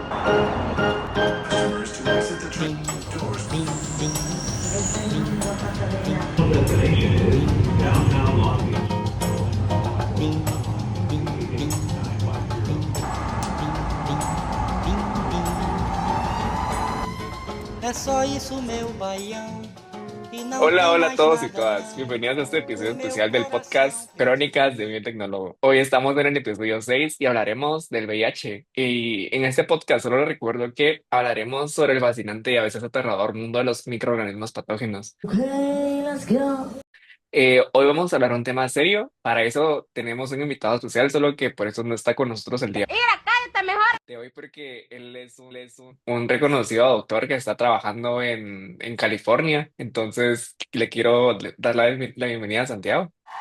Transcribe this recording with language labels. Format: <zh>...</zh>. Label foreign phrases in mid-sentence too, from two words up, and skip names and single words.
<en>Customers to exit the train. Doors will Destination is downtown Long Beach.</en> <pt>É só isso, meu baião, e não</pt> <es>Hola,</es> <pt>tem</pt> <es>hola a</es> <pt>mais</pt> <es>todos y</es> <pt>nada</pt> <es>todas.</es> <pt>não.</pt> <es>Bienvenidos a este</es> <pt>O</pt> <es>episodio</es> <pt>meu</pt> <es>especial del</es> <pt>coração</pt> <es>podcast</es> <pt>é</pt> <es>Crónicas de Biotecnólogo. Hoy estamos en el episodio 6 y hablaremos del VIH. Y en este podcast solo les recuerdo que hablaremos sobre el fascinante y a veces aterrador mundo de los microorganismos patógenos.</es> <en>Okay, let's go.</en> <es>Hoy vamos a hablar un tema serio. Para eso tenemos un invitado especial, solo que por eso no está con nosotros el día de hoy porque él es un reconocido doctor que está trabajando en California. Entonces le quiero dar la bienvenida a Santiago.</es>